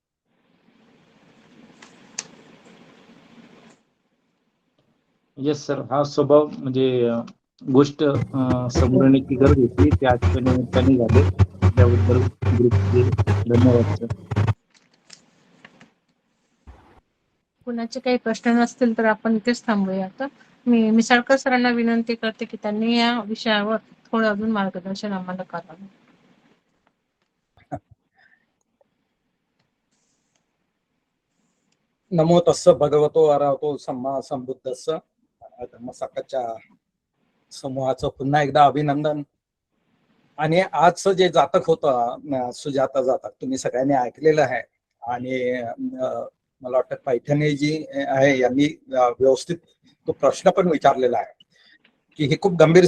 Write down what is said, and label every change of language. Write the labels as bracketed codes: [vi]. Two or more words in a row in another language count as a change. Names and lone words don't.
[en] yes sir, [mr] हा स्वभाव म्हणजे गोष्ट समोर येण्याची गरज होती, ते आजच्या निमित्ताने झाले. त्याबद्दल ग्रुपचे धन्यवाद सर. कुणाचे काही प्रश्न नसतील तर आपण इथेच थांबूया. आता मी मिसाळकर सरांना विनंती करते की त्यांनी या विषयावर थोडं अजून मार्गदर्शन आम्हाला करावं. [pi] नमो तस्स भगवतो अरहतो सम्मा संबुद्धस्स. [mr] धम्मसाकळच्या समूहाचं पुन्हा एकदा अभिनंदन. आणि आजचं जे जातक होतं सुजाता जातक, तुम्ही सगळ्यांनी ऐकलेलं आहे. आणि मला वाटतं पैठणे जी आहे यांनी व्यवस्थित तो प्रश्न पण विचारलेला आहे की ही खूप गंभीर